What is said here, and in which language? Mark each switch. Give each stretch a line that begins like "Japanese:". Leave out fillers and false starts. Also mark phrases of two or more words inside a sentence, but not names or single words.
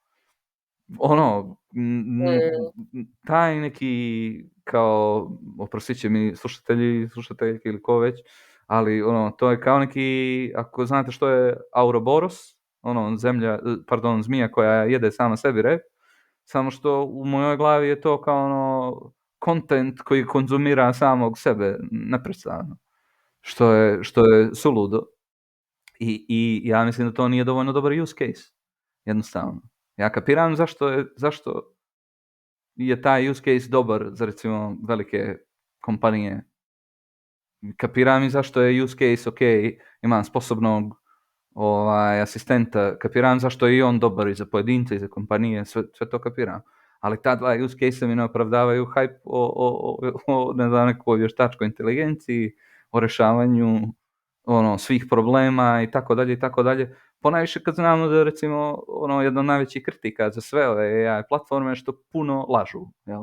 Bosnian: Taj neki kao, oprostit će mi slušatelji ili ko već, ali to je kao neki, ako znate što je Ouroboros, zmija koja jede sama sebi rep, samo što u mojoj glavi je to kao content koji konzumira samog sebe neprestano, što je suludo i ja mislim da to nije dovoljno dobar
English: use case,
Bosnian: jednostavno. Ja kapiram zašto je taj
English: use case
Bosnian: dobar za recimo velike kompanije. Kapiram i zašto je
English: use case
Bosnian: ok, imam sposobnog asistenta, kapiram zašto je i on dobar i za pojedince i za kompanije, sve to kapiram. Ali ta dva
English: use case
Bosnian: mi ne opravdavaju hype o ne znam, nekoj vještačkoj inteligenciji, o rešavanju svih problema i tako dalje i tako dalje. Ponajviše kad znamo da recimo jedna od najvećih kritika za sve ove AI platforme što puno lažu, jel?